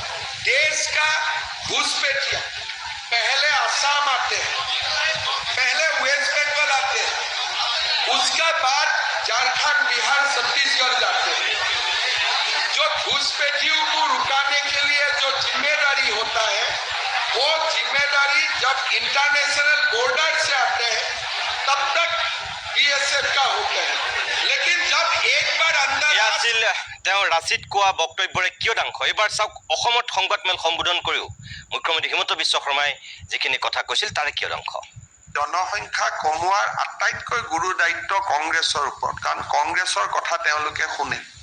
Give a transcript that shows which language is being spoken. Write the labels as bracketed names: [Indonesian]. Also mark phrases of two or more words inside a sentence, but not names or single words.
[Hindi] देश का घुसपैठिया पहले असम आते हैं, पहले वेस्ट बंगाल आते हैं, उसके बाद झारखंड, बिहार, छत्तीसगढ़ जाते हैं। जो घुसपैठियों को रुकाने के लिए जो जिम्मेदारी होता है, वो जिम्मेदारी जब [English] international border [Hindi] से आते हैं तब तक BSF का होता है, लेकिन जब एक बार अंदर [Assamese] আছিল তেওঁ ৰাঁচীত কোৱা বক্তব্যৰে কিয়দাংশ। এইবাৰ চাওক, অসমত সংবাদমেল সম্বোধন কৰিও মুখ্যমন্ত্ৰী হিমন্ত বিশ্ব শৰ্মাই যিখিনি কথা কৈছিল তাৰে কিয়দাংশ। জনসংখ্যা কমোৱাৰ আটাইতকৈ গুৰু দায়িত্ব কংগ্ৰেছৰ ওপৰত, কাৰণ কংগ্ৰেছৰ কথা তেওঁলোকে শুনে।